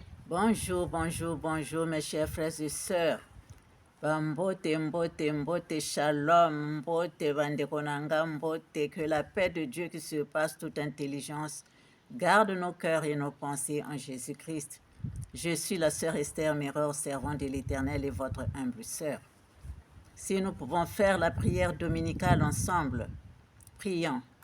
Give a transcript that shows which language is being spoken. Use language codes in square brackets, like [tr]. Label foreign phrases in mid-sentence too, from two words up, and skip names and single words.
[fr] Bonjour, bonjour, bonjour mes chers frères et sœurs. [ln] Mbote, mbote, mbote, shalom, mbote, bandekonanga, mbote, [fr] que la paix de Dieu qui surpasse toute intelligence garde nos cœurs et nos pensées en Jésus-Christ. Je suis la sœur Esther Mireur, servante de l'Éternel et votre humble sœur. Si nous pouvons faire la prière dominicale ensemble, prions.